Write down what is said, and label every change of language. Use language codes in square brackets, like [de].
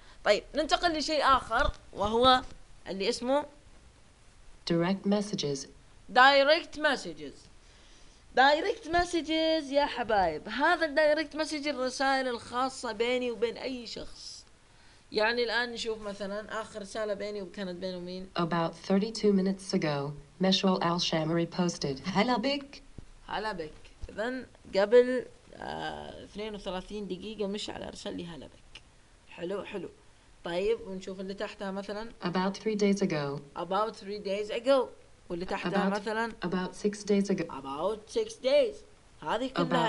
[ar] طيب ننتقل لشيء آخر وهو اللي اسمه [en] direct messages. direct messages. [ar] direct messages يا حبايب، هذا direct message الرسائل الخاصة بيني وبين أي شخص. يعني الآن نشوف مثلاً آخر رسالة بيني وكانت بينه مين. [en] about 32 minutes ago, Meshwal Al Shamri posted. [ar] هلا بك. هلا بك. إذن قبل 32 دقيقة مش على أرسل لي هلا بك. حلو حلو. طيب ونشوف اللي تحتها مثلاً. [en] about 3 days ago. about 3 days ago. [ar] واللي تحتها [en] about, [ar] مثلاً. [en] about 6 days ago. about 6 days. [ar] هذه كلها